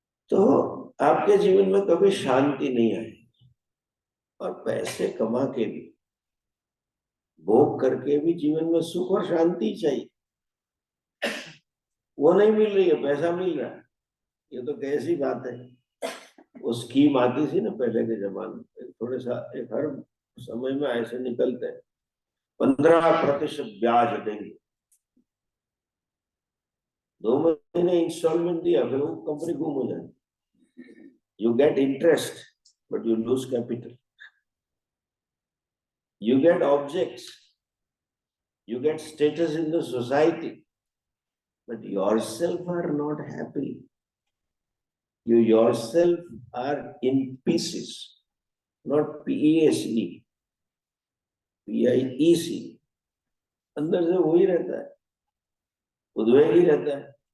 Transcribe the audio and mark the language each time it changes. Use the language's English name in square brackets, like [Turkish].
[Hindi] तो आपके जीवन में कभी शांति नहीं आएगी। और पैसे कमा के भी, भोग करके भी जीवन में सुख और शांति चाहिए, वो नहीं मिल रही है, पैसा मिल रहा है, ये तो कैसी बात है। वो स्कीम आती थी ना पहले के जमाने में, थोड़े सा एक हर समय में ऐसे निकलते हैं, 15% ब्याज देंगे, 2 महीने इंस्टॉलमेंट दिया, फिर वो कंपनी गुम हो जाए। [English] You get interest but you lose capital, you get objects, you get status in the society, but yourself are not happy. You yourself are in pieces, not PESE, PIEC, [Hindi] अंदर से वही रहता है, [English] उद्वेग ही रहता है।